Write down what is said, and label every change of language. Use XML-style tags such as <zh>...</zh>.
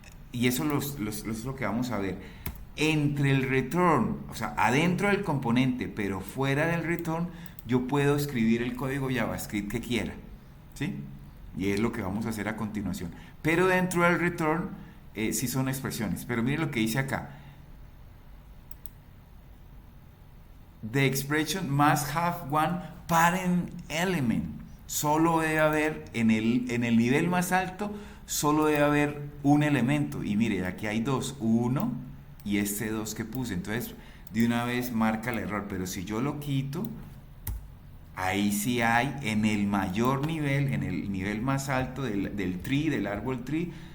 <es>Y eso es lo que vamos a ver. Entre el return, o sea, adentro del componente, pero fuera del return, yo puedo escribir el código JavaScript que quiera, ¿sí? Y es lo que vamos a hacer a continuación. Pero dentro del return, sí son expresiones. Pero miren lo que dice acá.</es> <en>The expression must have one parent element.</en> <es>Solo debe haber, en el nivel más alto, solo debe haber un elemento. Y mire, aquí hay dos, uno y este 2 que puse. Entonces, de una vez marca el error. Pero si yo lo quito, ahí sí hay, en el mayor nivel, en el nivel más alto del tree, del árbol tree,</es>